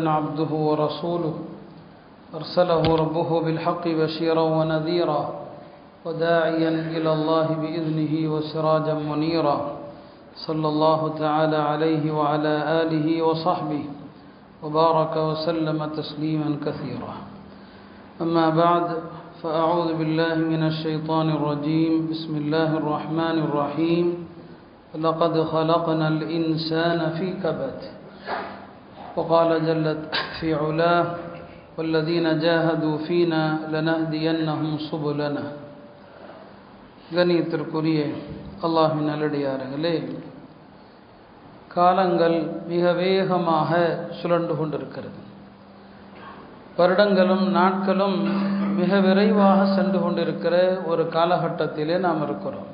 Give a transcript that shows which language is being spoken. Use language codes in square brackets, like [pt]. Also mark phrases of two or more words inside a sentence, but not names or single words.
[ar] عبده ورسوله أرسله ربه بالحق بشيرًا ونذيرًا وداعيًا إلى الله بإذنه وسراجًا منيرًا صلى الله تعالى عليه وعلى آله وصحبه وبارك وسلم تسليمًا كثيرًا أما بعد فأعوذ بالله من الشيطان الرجيم بسم الله الرحمن الرحيم لقد خلقنا الإنسان في كبد وقال جل في علاه والذين جاهدوا فينا لنهدينهم سبلنا [ta] கண்ணியத்திற்குரிய அல்லாஹ்வின் நல்லடியார்களே, காலங்கள் மிக வேகமாக சுழன்று கொண்டிருக்கிறது. வருடங்களும் நாட்களும் மிக விரைவாக சென்று கொண்டிருக்கிற ஒரு காலகட்டத்திலே நாம் இருக்கிறோம்.